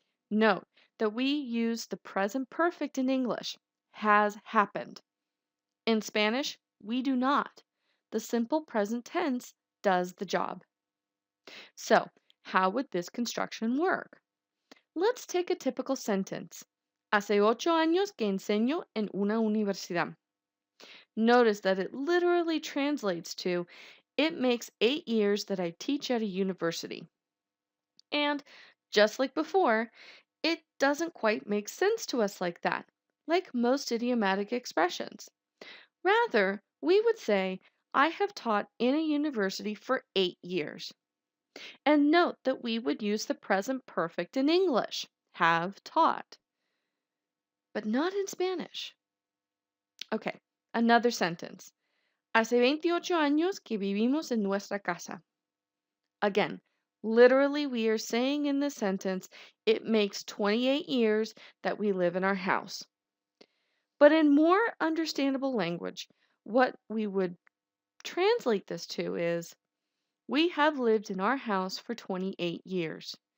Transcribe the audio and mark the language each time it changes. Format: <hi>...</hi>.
<en>Note that we use the present perfect in English, has happened. In Spanish, we do not. The simple present tense does the job. So, how would this construction work? Let's take a typical sentence.</en> <es>Hace 8 años que enseño en una universidad.</es> <en>Notice that it literally translates to, it makes 8 years that I teach at a university. And just like before, it doesn't quite make sense to us like that, like most idiomatic expressions. Rather, we would say, I have taught in a university for 8 years. And note that we would use the present perfect in English, have taught, but not in Spanish. Okay, another sentence.</en> <es>Hace 28 años que vivimos en nuestra casa.</es> <en>Again, literally, we are saying in this sentence, it makes 28 years that we live in our house. But in more understandable language, what we would translate this to is, we have lived in our house for 28 years.</en>